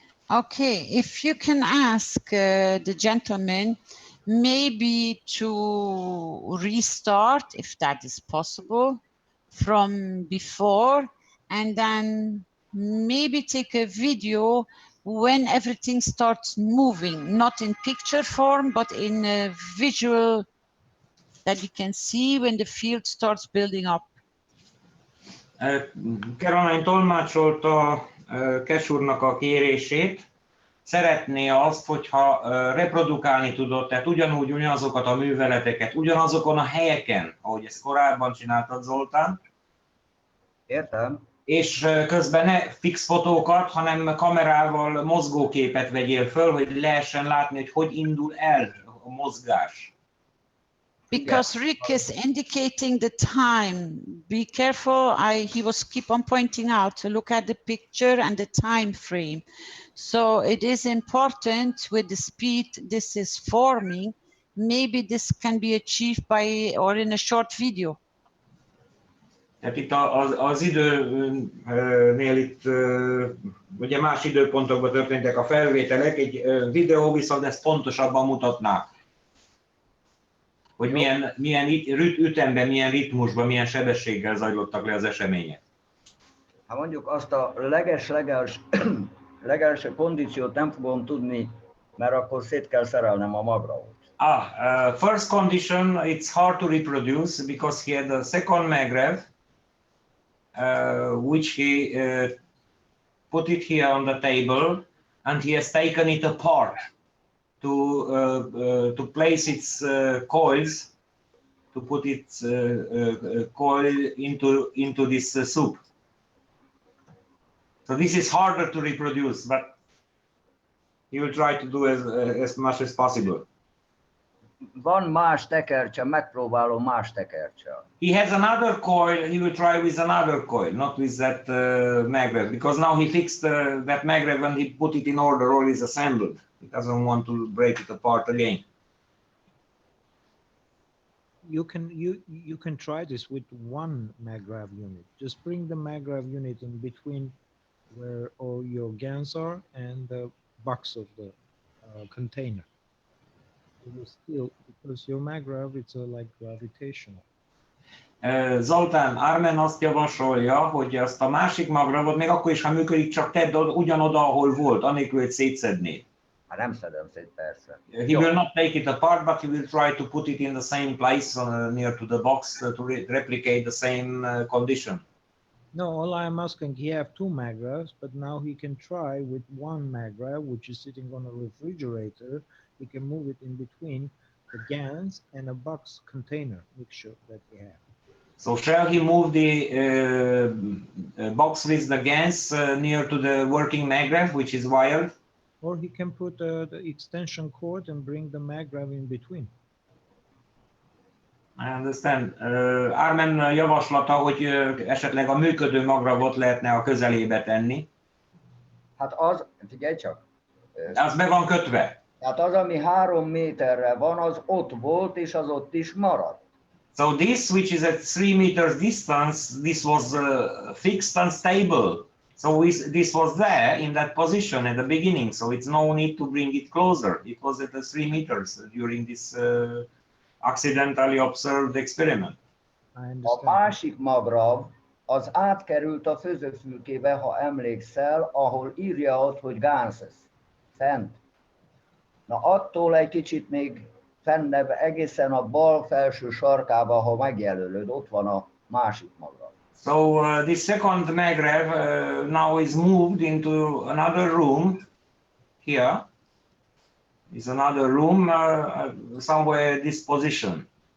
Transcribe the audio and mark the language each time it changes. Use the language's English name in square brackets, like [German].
[English] Okay, if you can ask the gentleman maybe to restart, if that is possible, from before, and then maybe take a video when everything starts moving, not in picture form, but in a visual that you can see when the field starts building up. [Hungarian] Caroline tolmácsolta Keshe úrnak a kérését. Szeretné azt, hogyha reprodukálni tudod, tehát ugyanazokat a műveleteket, ugyanazokon a helyeken, ahogy ezt korábban csináltad, Zoltán. Értem. És közben ne fix fotókat, hanem kamerával mozgóképet vegyél föl, hogy lehessen látni, hogy indul el a mozgás. [English] Because Rick is indicating the time. Be careful. He was keep on pointing out to look at the picture and the time frame. So it is important with the speed this is forming. Maybe this can be achieved by or in a short video. [Hungarian] Tehát itt az időnél itt ugye más időpontokban történtek a felvételek, egy videó viszont ezt pontosabban mutatná, hogy milyen ütemben, milyen ritmusban, milyen sebességgel zajlottak le az események. Hát mondjuk azt a legelső kondíciót nem fogom tudni, mert akkor szét kell szerelnem a magravot. [English] First condition, it's hard to reproduce because he had a second magrev, which he put it here on the table, and he has taken it apart to place its coils, to put its coil into this soup. So this is harder to reproduce, but he will try to do as much as possible. [Hungarian] Van más tekercse, megpróbálom más tekercse. [English] He has another coil, he will try with another coil, not with that magrev, because now he fixed that magrev and he put it in order, all is assembled. He doesn't want to break it apart again. You can try this with one maggrav unit. Just bring the maggrav unit in between where all your GANs are and the box of the container. It will still, because your maggrav, it's like gravitational. [Hungarian] Zoltan, Armen azt javasolja, hogy azt a másik magravot még akkor is, ha működik, csak tedd ugyanoda, ahol volt, anélkül, hogy szétszednéd. Hát nem szedem szét, persze. [English] He will not take it apart, but he will try to put it in the same place near to the box to replicate the same condition. No, all I'm asking, he have two magravs, but now he can try with one magrav, which is sitting on a refrigerator. He can move it in between the GANs and a box container mixture that we have. So shall he move the box with the GANs near to the working maggrav, which is wired? Or he can put the extension cord and bring the magrav in between. I understand. [Hungarian] Armen javaslata, hogy esetleg a működő magravot lehetne a közelébe tenni. Hát az, figyelj csak. Az be van kötve. Tehát az, ami 3 méterre van, az ott volt, és az ott is maradt. [English] So this, which is at 3 meters distance, this was fixed and stable. So this was there in that position at the beginning. So it's no need to bring it closer. It was at the 3 meters during this accidentally observed experiment. [Hungarian] A másik magrav az átkerült a főzőfülkébe, ha emlékszel, ahol írja ott, hogy Ganses. Fent. Na attól egy kicsit még fennebb, egészen a bal felső sarkába, ha megjelölöd, ott van a másik magrav. [English] So this second magrev now is moved into another room here. Is another room somewhere this position.